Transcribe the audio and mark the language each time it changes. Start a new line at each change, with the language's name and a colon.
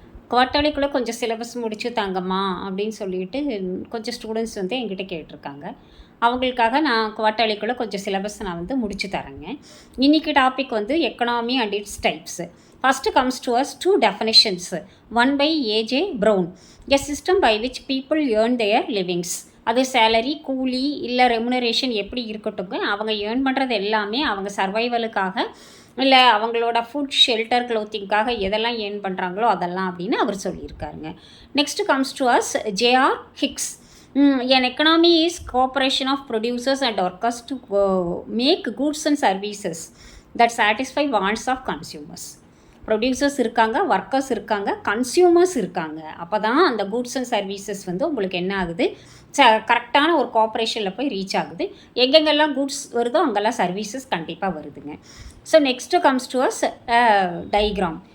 Tamil: குவார்ட்டர்லிக்குள்ளே கொஞ்சம் சிலபஸ் முடிச்சு தாங்கம்மா அப்படின்னு சொல்லிட்டு கொஞ்சம் ஸ்டூடெண்ட்ஸ் வந்து என்கிட்ட கேட்டிருக்காங்க. அவங்களுக்காக நான் குவார்ட்டர்லிக்குள்ளே கொஞ்சம் சிலபஸ் நான் வந்து முடிச்சு தரேங்க. இன்றைக்கி டாபிக் வந்து economy and it's types.
English: First comes to us two definitions. One by A.J. Brown. A system by which people earn their livings.
Tamil: அது சேலரி, கூலி இல்லை ரெமுனரேஷன் எப்படி இருக்கட்டுங்க, அவங்க ஏர்ன் பண்ணுறது எல்லாமே அவங்க சர்வைவலுக்காக இல்லை அவங்களோட ஃபுட், ஷெல்டர், க்ளோத்திங்காக எதெல்லாம் ஏர்ன் பண்ணுறாங்களோ அதெல்லாம் அப்படின்னு அவர் சொல்லியிருக்காருங்க.
English: Next comes to us J.R. Hicks. An economy is cooperation of producers and workers to make goods and services that satisfy wants of consumers.
Tamil: Producers இருக்காங்க, ஒர்க்கர்ஸ் இருக்காங்க, கன்சியூமர்ஸ் இருக்காங்க. அப்போ தான் அந்த கூட்ஸ் அண்ட் சர்வீசஸ் வந்து உங்களுக்கு என்ன ஆகுது, கரெக்டான ஒரு கோஆப்ரேஷனில் போய் ரீச் ஆகுது. எங்கெங்கெல்லாம் கூட்ஸ் வருதோ அங்கெல்லாம் சர்வீசஸ் கண்டிப்பாக வருதுங்க. So next comes to us diagram.